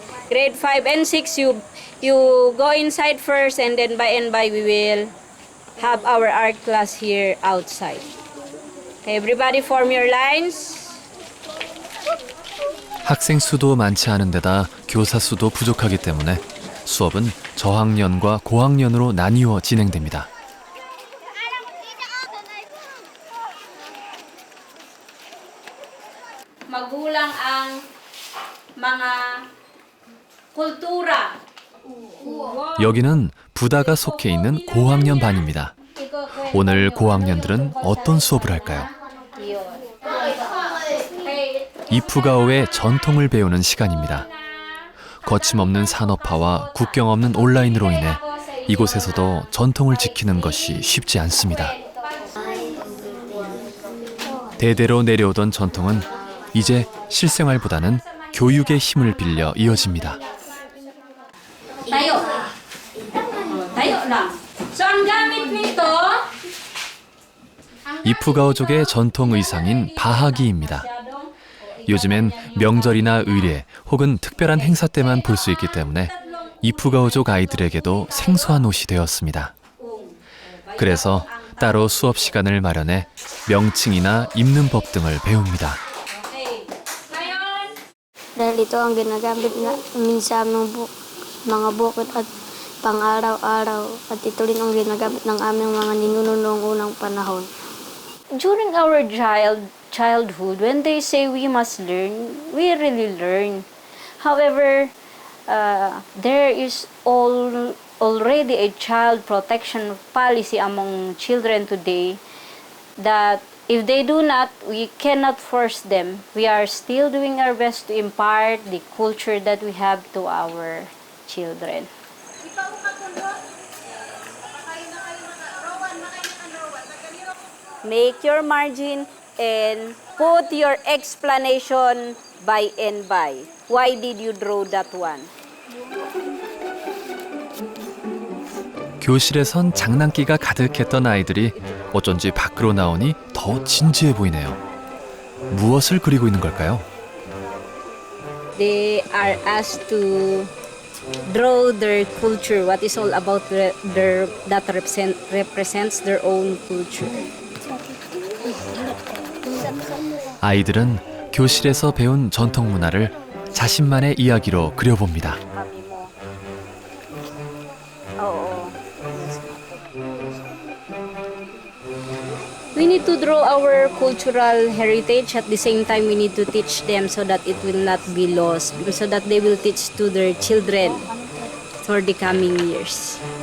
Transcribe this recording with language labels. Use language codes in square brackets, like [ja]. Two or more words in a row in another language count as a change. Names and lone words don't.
[en] grade 5 and 6, you go inside first, and then by and by we will have our art class here outside. Okay, everybody form your lines. [ko] 학생 수도 많지 않은 데다 교사 수도 부족하기 때문에 수업은 저학년과 고학년으로 나뉘어 진행됩니다. [tl] Magulang ang mga kultura. [ko] 여기는 부다가 속해 있는 고학년 반입니다. 오늘 고학년들은 어떤 수업을 할까요? 이프가오의 전통을 배우는 시간입니다. 거침없는 산업화와 국경 없는 온라인으로 인해 이곳에서도 전통을 지키는 것이 쉽지 않습니다. 대대로 내려오던 전통은 이제 실생활보다는 교육의 힘을 빌려 이어집니다. [tl] Tayo. Tayo lang. So, ang gamit nito, [ko] 이프가오족의 전통 의상인 바하기입니다. 요즘엔 명절이나 의례 혹은 특별한 행사 때만 볼 수 있기 때문에 이프가오족 아이들에게도 생소한 옷이 되었습니다. 그래서 따로 수업 시간을 마련해 명칭이나 입는 법 등을 배웁니다. [tl] Dahil ito ang ginagamit na minsan ng mga bukid at pang-araw-araw at ito rin ang ginagamit ng aming mga ninuno noong unang panahon. [en] during our childhood, when they say we must learn, we really learn. However, there is already a child protection policy among children today that if they do not, we cannot force them. We are still doing our best to impart the culture that we have to our children. Make your margin and put your explanation by and by. Why did you draw that one? [ko] 교실에선 장난기가 가득했던 아이들이 어쩐지 밖으로 나오니 더 진지해 보이네요. 무엇을 그리고 있는 걸까요? [en] They are asked to draw their culture, what is all about that represents their own culture. [ko] 아이들은 교실에서 배운 전통 문화를 자신만의 이야기로 그려봅니다. [en] We need to draw our cultural heritage. At the same time, we need to teach them so that it will not be lost, so that they will teach to their children for the coming years.